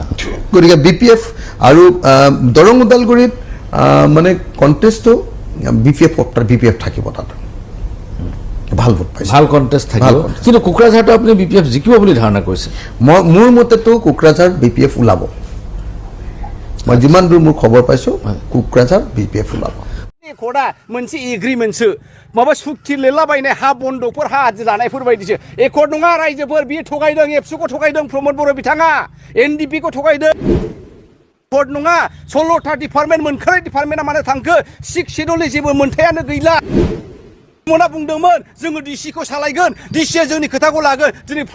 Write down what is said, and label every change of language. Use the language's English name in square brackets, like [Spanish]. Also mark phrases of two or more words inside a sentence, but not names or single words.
[Assamese] গতিকে বিপিএফ আৰু দৰং ওদালগুৰিত মানে কণ্টেষ্টটো বিপিএফ থাকিব, তাত ভাল ভোট পাইছে, ভাল কণ্টেষ্ট থাকিব। কিন্তু কোকৰাঝাৰটো আপুনি বিপিএফ জিকিব বুলি ধাৰণা কৰিছে? মোৰ মতেতো কোকৰাঝাৰ বিপিএফ ওলাব, মই যিমান দূৰ মোৰ খবৰ পাইছো কোকৰাঝাৰ বিপিএফ ওলাব। [Bodo] एकर्डआ मोनसे एग्रिमेन्टसो, माबा सुक्ति लिरलाबायनाय हा बन्दकफोर हा आदि लानायफोर बायदिसो। एकर्ड नङा रायजोफोर, बियो थगायदों, एबसुखौ थगायदों, प्रमद बर' बिथाङा एनडिपिखौ थगायदों। एकर्ड नङा, 16था डिपार्टमेन्ट मोनखानाय डिपार्टमेन्टआ मानो थांखो? 6 शेड्युलनि जेबो मोनथायानो गैला। प्रमदआ बुंदोंमोन जोङो डिसिखौ सालायगोन, डिसिया जोंनि खोथाखौ लागोन।